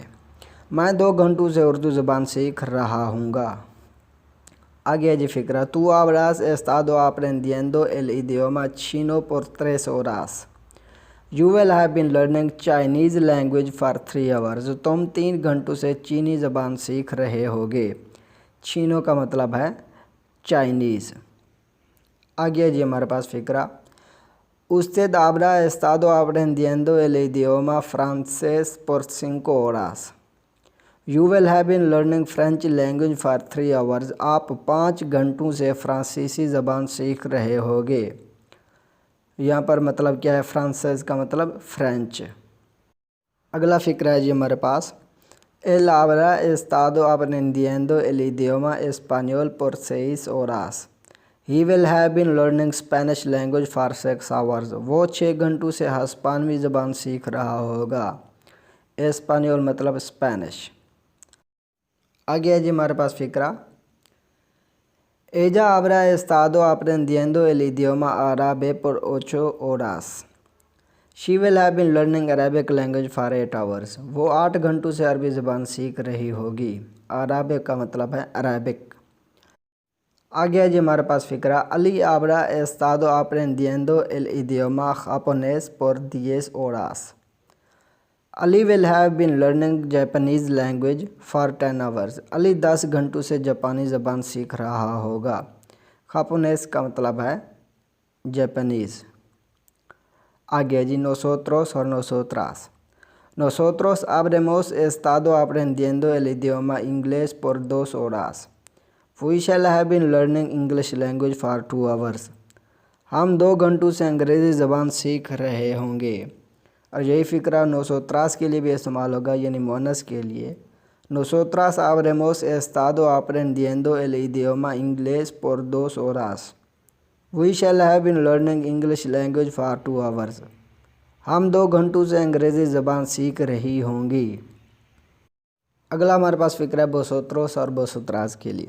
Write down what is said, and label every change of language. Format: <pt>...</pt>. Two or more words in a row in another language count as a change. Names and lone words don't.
<ur>میں 2 گھنٹوں سے اردو زبان سیکھ رہا ہوں گا. آگے جی فقرہ</ur> <es>tú habrás estado aprendiendo el idioma chino por 3 horas.</es> <en>You will have been learning Chinese language for 3 hours.</en> <ur>تم 3 گھنٹوں سے چینی زبان سیکھ رہے ہوگے. چینو کا مطلب ہے چائنیز. آگے جی ہمارے پاس فقرہ</ur> <es>Usted habrá estado aprendiendo el idioma francés por 5 horas.</es> <en>You will have been learning French language for 3 hours.</en> <ur>آپ 5 گھنٹوں سے فرانسیسی زبان سیکھ رہے ہوگے. یہاں پر مطلب کیا ہے، فرانسیس کا مطلب فرنچ. اگلا فقرہ ہے جی ہمارے پاس,</ur> <es>एल habrá estado aprendiendo el idioma español por 6 horas।</es> <en>He will have been learning Spanish language for 6 hours।</en> <ur>وہ 6 گھنٹوں سے ہسپانوی زبان سیکھ رہا ہوگا. ایسپانیول مطلب اسپینش. آگے ہے جی ہمارے پاس فقرہ,</ur> <es>Ella habrá estado aprendiendo el idioma árabe por 8 horas।</es> <en>She will have been learning Arabic language for 8 hours।</en> <ur>وہ 8 گھنٹوں سے عربی زبان سیکھ رہی ہوگی۔ عربک کا مطلب ہے عربک. آگے ہے جی ہمارے پاس فقرہ,</ur> <es>अली habrá estado aprendiendo el idioma japonés por 10 horas।</es> <en>अली will have been learning Japanese language for 10 hours।</en> <ur>علی 10 گھنٹوں سے جاپانی زبان سیکھ رہا ہوگا. جاپانیز کا مطلب ہے جاپانیز. आगे जी nosotros और nosotras।</ur> <es>Nosotros habremos estado aprendiendo el idioma inglés por 2 horas।</es> <en>We shall have been learning English language for 2 hours।</en> <ur>ہم 2 گھنٹوں سے انگریزی زبان سیکھ رہے ہوں گے. اور یہی فقرہ nosotras کے لیے بھی استعمال ہوگا، یعنی مونس کے لیے.</ur> <es>Nosotras habremos estado aprendiendo el idioma inglés por 2 horas।</es> <en>We shall have been learning English language for 2 hours।</en> <ur>ہم 2 گھنٹوں سے انگریزی زبان سیکھ رہی ہوں گی. اگلا ہمارے پاس فقرہ ہے vosotros اور vosotras کے لیے.</ur>